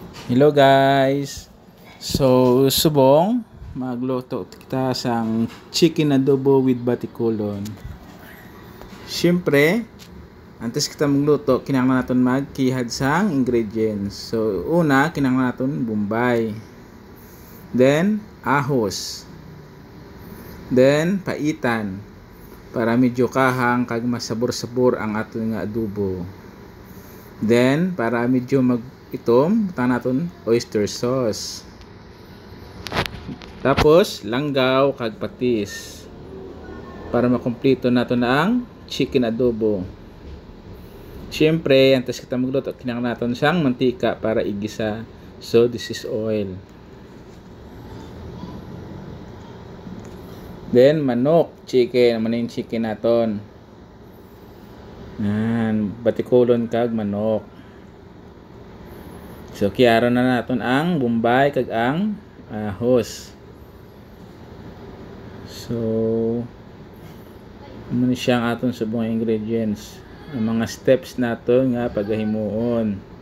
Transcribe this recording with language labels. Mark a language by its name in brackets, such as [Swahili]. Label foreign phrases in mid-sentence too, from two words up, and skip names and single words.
[English] Hello guys! So, [Hiligaynon] subong magluto kita sang chicken adobo with batikulon. Siyempre, antes kita magluto, kinahanglan natin magkihad sang ingredients. So, una, kinahanglan natin bombay. Then, ahos. Then, paitan. Para medyo kahang kag masabor-sabor ang aton nga adobo. Then, para medyo itom, butang natin [English] oyster sauce. [Hiligaynon] Tapos, langgaw kag patis. Para makumpleto natin ang chicken adobo. Siyempre, antes kita magluto, kinahanglan natin siyang mantika para igisa. [English] So, this is oil. Then, [Hiligaynon] manok, chicken. [Filipino] Ano yung chicken natin? Yan, [Hiligaynon] batikulon kag manok. So, kiyaro na natin ang bombay kag ang ahos. So, ano siya ang aton subong ingredients. Ang mga steps natin nga pagahimuon.